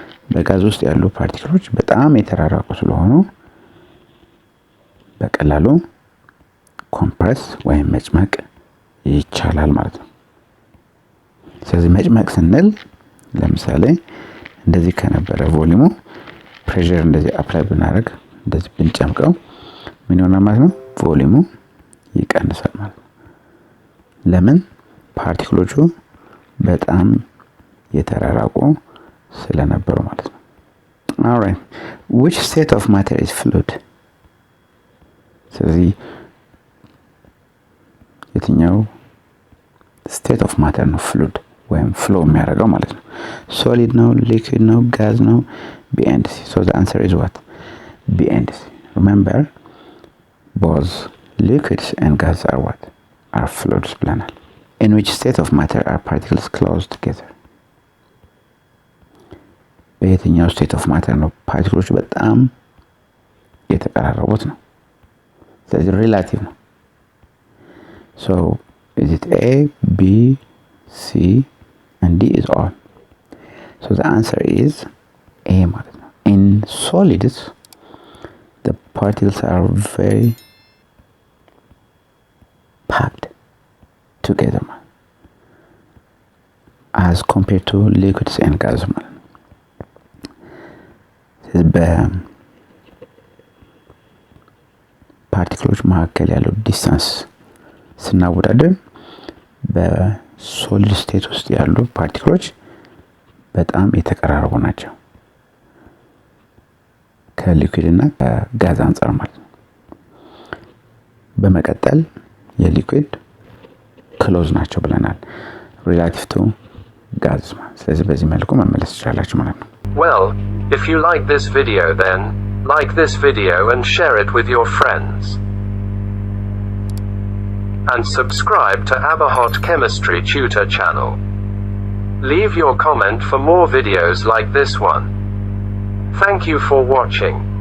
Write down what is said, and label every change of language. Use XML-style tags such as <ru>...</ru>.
<am>በጋዝ ውስጥ ያሉ ፓርቲክሎች በጣም የተራራቁ ስለሆኑ በቀላሉ ኮምፕረስ ወይም መጭመቅ ይቻላል ማለት ነው። ስለዚህ መጭመቅ ስንል ለምሳሌ እንደዚህ ከነበረ ቮሊዩሙ ፕሬሸር እንደዚህ አፕላይ ብናደርግ እንደዚህ ብንጨምቀው ምን ይሆናል ማለት ነው? ቮሊዩሙ ይቀንሳል ማለት ነው። ለምን? ፓርቲክሎቹ በጣም የተራራቁ ስለነበሩ ማለት ነው።</am> <en>alright, which state of matter is fluid?</en> <am>ስለዚህ የትኛው</am> <en>state of matter</en> <am>ነው fluid ወይም flow የሚያደርገው ማለት ነው?</am> <en>solid ነው, liquid ነው, gas ነው? B and C. So the answer is what? B and C. Remember, both liquids and gas are what? Are fluids</en> <am>ብለናል።</am> <en>In which state of matter are particles close together?</en> <am>በየትኛው</am> <en>state of matter</en> <am>ነው ፓርቲክሎች በጣም የተቀራረቡት ነው? ስለዚህ ሪላቲቭ ነው።</am> <en>So is it A, B, C and D is all? So the answer is A</en> <am>ማለት ነው።</am> <en>In solids the particles are very packed together as compared to liquids and gas ማለት ነው።</en> <am>በፓርቲክሎች መካከል ያለው ዲስታንስ ስናወዳደር በሶሊድ ስቴት ውስጥ ያሉ ፓርቲክሎች በጣም የተቀራረቡ ናቸው ከሊኩዊድ እና ከጋዝ አንፃር ማለት ነው። በመቀጠል የሊኩዊድ ክሎዝ ናቸው ብለናል</am> <en>ሪላቲቭ ቱ ጋዝ።</en> <am>ስለዚህ በዚህ መልኩ መመለስ ይችላልላችሁ ማለት ነው።</am> <en>Well, if you like this video then like this video and share it with your friends. And subscribe to Amharic Chemistry Tutor channel. Leave your comment for more videos like this one. Thank you for watching.</en>